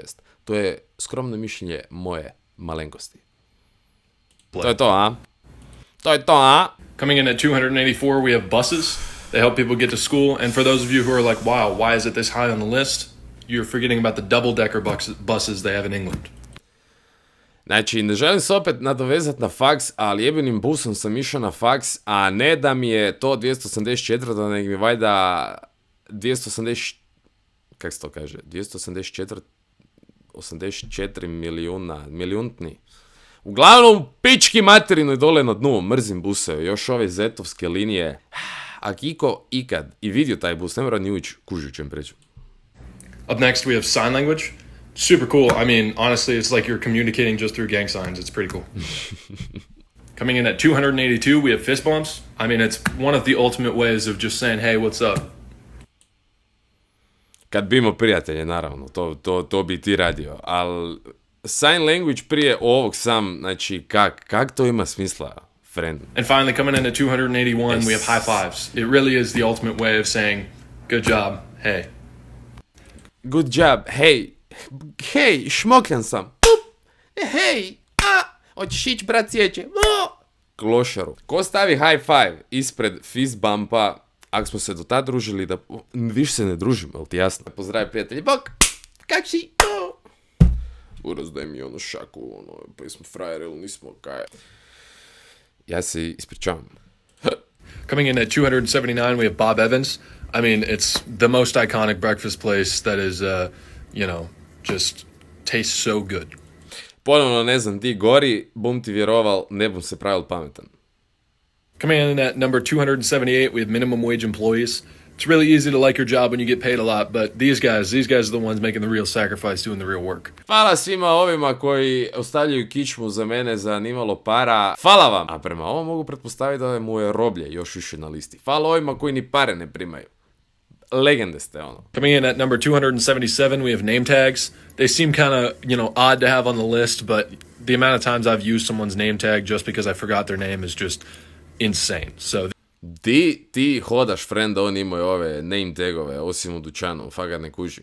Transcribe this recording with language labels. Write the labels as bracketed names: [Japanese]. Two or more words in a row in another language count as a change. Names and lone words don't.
[Croatian] To je skromno mišljenje moje malenkosti. To je to, a? To je to, a? [English] Coming in at 284, we have buses. They help people get to school. And for those of you who are like, wow, why is it this high on the list? You're forgetting about the double-decker buses they have in England. [Croatian] Znači, ne želim se opet nadovezati na faks, ali jebenim busom sam išao na faks, a ne da mi je to 284, nego mi valjda 280, kak se to kaže, 284, 84 milijuntni. Uglavnom, pički materinu i dole na dnu, mrzim buseve, još ove zetovske linije. Ako iko ikad i vidio taj bus, ne mora ni ući kužu čem preću. [English] Up next, we have sign language. Super cool. I mean, honestly, it's like you're communicating just through gang signs. It's pretty cool. Coming in at 282, we have fist bumps. I mean, it's one of the ultimate ways of just saying, hey, what's up? [Croatian] Kad bi imao prijatelje, naravno, to bi ti radio, ali [English] sign language [Croatian] prije ovog sam, znači, kak to ima smisla, friend? [English] And finally, coming in at 281, we have high fives. It really is the ultimate way of saying, good job, hey. Good job, [Croatian] hej, šmokljan sam. Hej, hoćeš ići, brat, sjeće. Klošaru. Ko stavi [English] high five [Croatian] ispred [English] fist bumpa, [Croatian] ako smo se do tada družili, da više se ne družimo, jel ti jasno? Pozdravi prijatelji, bok, kak si? Uraz, daj mi ono šaku, pa jesmo frajeri ili nismo, kaj. Ja se ispričavam. [English] Coming in at 279, we have Bob Evans. I mean, it's the most iconic breakfast place that is, just tastes so good. [Croatian] Ponovno ne znam, ti gori, bum ti vjeroval, ne bum se pravil pametan. [English] Coming in at number 278, we have minimum wage employees. It's really easy to like your job when you get paid a lot, but these guys are the ones making the real sacrifice, doing the real work. [Croatian] Hvala svima ovima koji ostavljaju kičmu za mene za nimalo para. Hvala vam! A prema ovom mogu pretpostaviti da mu je roblje još više na listi. Hvala ovima koji ni pare ne primaju. Legende ste, ono. [English] Coming in at number 277, we have name tags. They seem kind of, odd to have on the list, but the amount of times I've used someone's name tag just because I forgot their name is just insane. [Croatian] So ti hodaš, friend, oni imaju ove [English] name tagove, [Croatian] osim u dućanu, fakat ne kužim.